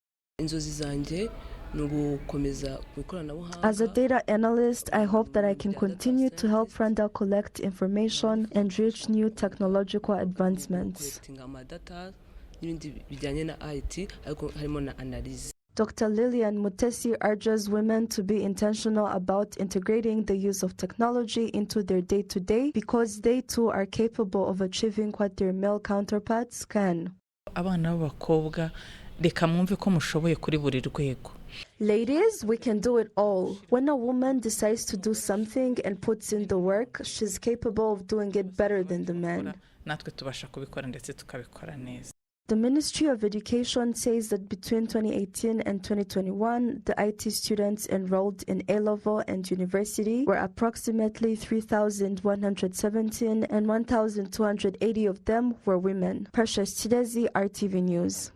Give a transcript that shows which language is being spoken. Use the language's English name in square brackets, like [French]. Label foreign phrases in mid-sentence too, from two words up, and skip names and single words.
[English] As a data analyst, I hope that I can continue to help Rwanda collect information and reach new technological advancements. Dr. Lillian Mutesi urges women to be intentional about integrating the use of technology into their day-to-day because they too are capable of achieving what their male counterparts can. [Kinyarwanda] Abana b'abakobwa reka mwumve ko mushoboye kuri buri rwego. [English] Ladies, we can do it all. When a woman decides to do something and puts in the work, she's capable of doing it better than the man. [Kinyarwanda] Natwe tubasha kubikora ndetse tukabikora neza. [English] The Ministry of Education says that between 2018 and 2021, the IT students enrolled in A-level and university were approximately 3,117 and 1,280 of them were women. Precious Chidezi, RTV News.